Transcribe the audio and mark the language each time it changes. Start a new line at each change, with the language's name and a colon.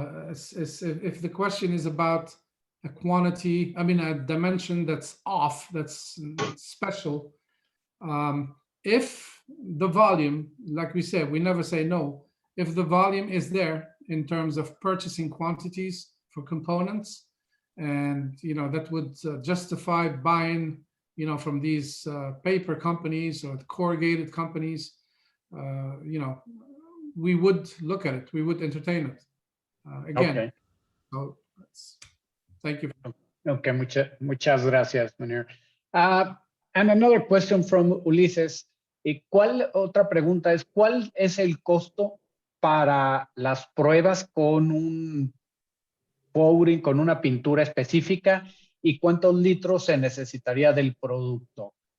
English: If the question is about a quantity, I mean, a dimension that's off, that's special, if the volume, like we said, we never say no, if the volume is there in terms of purchasing quantities for components, and you know that would justify buying, you know, from these paper companies or corrugated companies, you know, we would look at it, we would entertain it. Again, Okay. so thank you.
Spanish: Okay, muchas gracias, Mounir.
English: And another question from Ulises.
Spanish: Otra pregunta es, ¿cuál es el costo para las pruebas con un pouring, con una pintura específica, y cuántos litros se necesitaría del producto?